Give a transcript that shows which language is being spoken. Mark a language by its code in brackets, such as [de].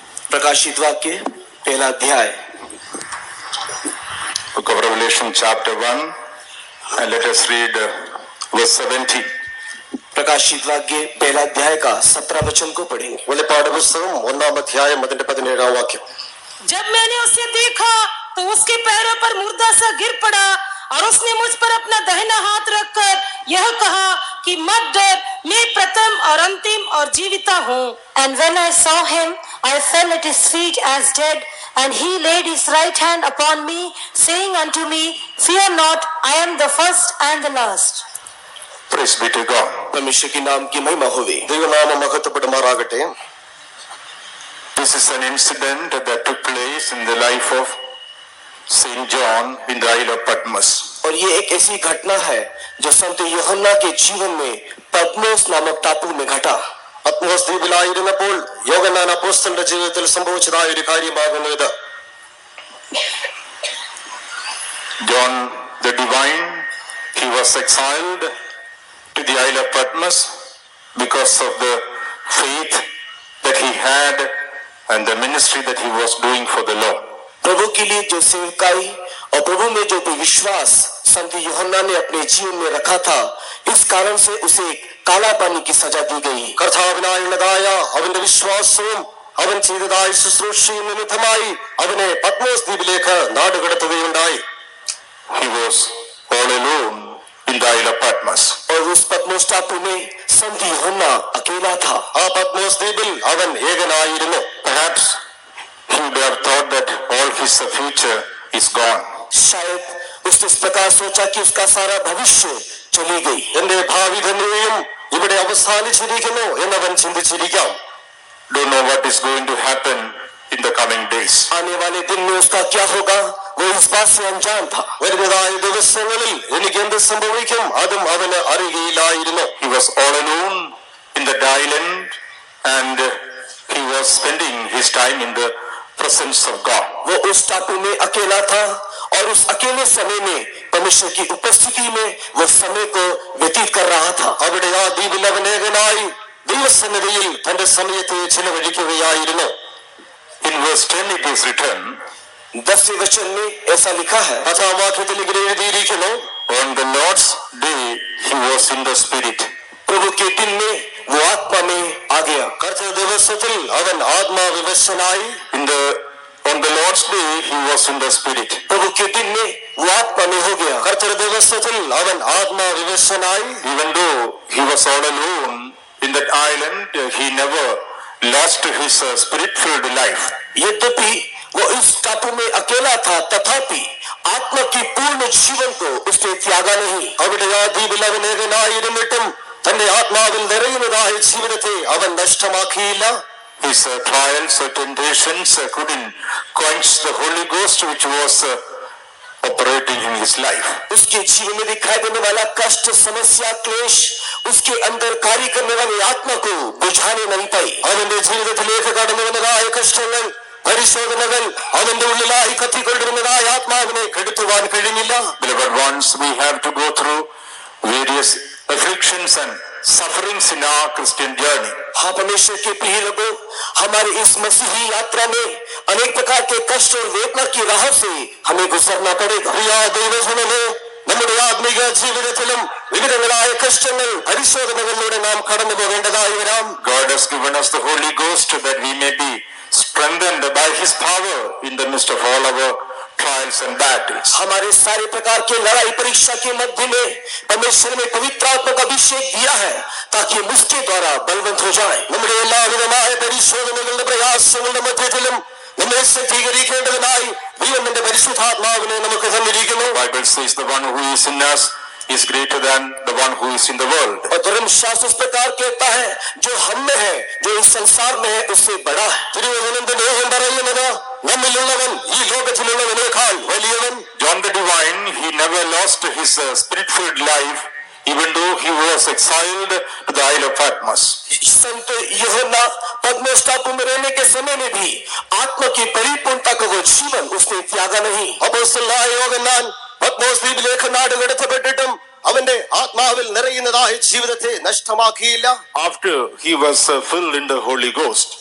[hi] प्रकाशित वाक्य पहला अध्याय। [en] Book of Revelation chapter 1 and let us read verse 70. [hi] प्रकाशित वाक्य पहला अध्याय का 17 वचन को पढ़ेंगे। [ml] വെളിപ്പാട് പുസ്തകം 1-ാം അധ്യായം അതിന്റെ 17-ാം വാക്യം। [hi] जब मैंने उसे देखा तो उसके पैरों पर मुर्दा सा गिर पड़ा और उसने मुझ पर अपना दाहिना हाथ रखकर यह कहा कि मत डर, मैं प्रथम और अंतिम और जीविता हूँ। [en] And when I saw him, I fell at his feet as dead, and he laid his right hand upon me, saying unto me, Fear not, I am the first and the last. Praise be to God. [hi] परमेश्वर के नाम की महिमा होवे। [ml] ദൈവനാമം മഹത്വപ്പെടുമാറാകട്ടെ। [en] This is an incident that took place in the life of Saint John in the Isle of Patmos. [hi] और ये एक ऐसी घटना है जो संत യോഹന്നാ के जीवन में പത്മോസ് नामक टापू में घटा। [ml] പത്മോസ് ദ്വീപിലായിരുന്നപ്പോൾ യോഹന്നാൻ അപ്പോസ്തലന്റെ ജീവിതത്തിൽ സംഭവിച്ചതായ ഒരു കാര്യമാകുന്നു ഇത്। [en] John the Divine, he was exiled to the Isle of Patmos because of the faith that he had and the ministry that he was doing for the Lord. [hi] प्रभु के लिए जो सेवकाई और प्रभु में जो विश्वास संत യോഹന്നാ ने अपने जीवन में रखा था, इस कारण से उसे काला पानी की सजा दी गई। [ml] കർത്താവിനായുള്ളതായ അവന്റെ വിശ്വാസവും അവൻ ചെയ്തതായ ശുശ്രൂഷയും നിമിത്തമായി അവനെ പത്മോസ് ദ്വീപിലേക്ക് നാടുകടത്തുകയുണ്ടായി। [en] He was all alone in the Isle of Patmos. [hi] और उस पद्मोस टापू में संत യോഹന്നാ अकेला था। [ml] ആ പത്മോസ് ദ്വീപിൽ അവൻ ഏകനായിരുന്നു। [en] Perhaps he would have thought that all his future is gone. [hi] शायद उसने इस प्रकार सोचा कि उसका सारा भविष्य चली गई। [ml] എന്റെ ഭാവി തന്നെയും ഇവിടെ അവസാനിച്ചിരിക്കുന്നു എന്നവൻ ചിന്തിച്ചിരിക്കാം। [en] Don't know what is going to happen in the coming days. [hi] आने वाले दिन में उसका क्या होगा, वो इस बात से अनजान था। [ml] വരുന്നതായ ദിവസങ്ങളിൽ എനിക്ക് എന്ത് സംഭവിക്കും അതും അവന് അറിയില്ലായിരുന്നു। [en] He was all alone in that island and he was spending his time in the presence of God. [hi] वो उस टापू में अकेला था और उस अकेले समय में परमेश्वर की उपस्थिति में वो समय को व्यतीत कर रहा था। [ml] അവിടെ ആ ദ്വീപിൽ അവൻ ഏകനായി ദൈവസന്നിധിയിൽ തന്റെ സമയത്തെ ചിലവഴിക്കുകയായിരുന്നു। [en] In verse 10 it is written, [hi] 10वें वचन में ऐसा लिखा है। [ml] 10-ാം വാക്യത്തിൽ ഇങ്ങനെ എഴുതിയിരിക്കുന്നു, [en] On the Lord's day he was in the spirit. [hi] प्रभु के दिन में वो आत्मा में आ गया। [ml] കർത്തൃ ദിവസത്തിൽ അവൻ ആത്മാവിവശനായി। [en] On the Lord's day he was in the spirit. [hi] प्रभु के दिन में वो आत्मा में हो गया। [ml] കർത്തൃ ദിവസത്തിൽ അവൻ ആത്മാവിവശനായി। [en] Even though he was all alone in that island, he never lost his spirit-filled life. [hi] यद्यपि वो इस टापू में अकेला था, तथापि आत्मा की पूर्ण जीवन को उसने त्यागा नहीं। [ml] അവിടെ ആ ദ്വീപിൽ അവൻ ഏകനായിരുന്നിട്ടും തന്റെ ആത്മാവിൽ നിറയുന്നതായ ജീവിതത്തെ അവൻ നഷ്ടമാക്കിയില്ല। [en] His trials or temptations couldn't quench the Holy Ghost which was operating in his life. [hi] उसके जीवन में दिखाई देने वाला कष्ट, समस्या, क्लेश उसके अंदर कार्य करने वाली आत्मा को बुझाने नहीं पाई। [ml] അവന്റെ ജീവിതത്തിലേക്ക് കടന്നു വന്നതായ കഷ്ടങ്ങൾ, പരിശോധനകൾ അവന്റെ ഉള്ളിലായി കത്തിക്കൊണ്ടിരുന്നതായ ആത്മാവിനെ കെടുത്തുവാൻ കഴിഞ്ഞില്ല। [en] Beloved ones, we have to go through various afflictions and sufferings in our Christian journey. [hi] हाँ परमेश्वर के प्रिय लोगों, हमारे इस मसीही यात्रा में अनेक प्रकार के कष्ट और वेदना की राह से हमें गुजरना पड़ेगा। [ml] പ്രിയ ദൈവജനമേ, നമ്മുടെ ആത്മീക ജീവിതത്തിലും വിവിധങ്ങളായ കഷ്ടങ്ങൾ, പരിശോധനകളിലൂടെ നാം കടന്നു പോകേണ്ടതായി വരാം। [en] God has given us the Holy Ghost that we may be strengthened by his power in the midst of all our trials and battles. [hi] हमारे सारे प्रकार के लड़ाई परीक्षा के मध्य में परमेश्वर ने पवित्र आत्मा का अभिषेक दिया है ताकि हम उसके द्वारा बलवंत हो जाए। [ml] നമ്മുടെ എല്ലാവിധമായ പരിശോധനകളുടെ പ്രയാസങ്ങളുടെ മധ്യത്തിലും നമ്മെ ശക്തീകരിക്കേണ്ടതിനായി ദൈവത്തിന്റെ പരിശുദ്ധാത്മാവിനെ നമുക്ക് തന്നിരിക്കുന്നു। [en] Bible says the one who is in us is greater than the one who is in the world. [hi] और धर्मशास्त्र इस प्रकार कहता है, जो हम में है, जो इस संसार में है, उससे बड़ा है। [ml] തിരുവചനത്തിന്റെ ലേഖനം പറയുന്നത്, നമ്മിലുള്ളവൻ ഈ ലോകത്തിലുള്ളവനേക്കാൾ വലിയവൻ। [en] John the Divine, he never lost his spirit-filled life even though he was exiled to the Isle of Patmos. [hi] संत यूहन्ना पद्मोस टापू में रहने के समय में भी आत्मा की परिपूर्णता का वो जीवन उसने त्यागा नहीं। [ml] അപ്പോസ്തലനായ യോഹന്നാൻ പത്മോസ് ദ്വീപിലേക്ക് നാടുകടത്തപ്പെട്ടിട്ടും അവന്റെ ആത്മാവിൽ നിറയുന്നതായ ജീവിതത്തെ നഷ്ടമാക്കിയില്ല. [en] After he was filled in the Holy Ghost,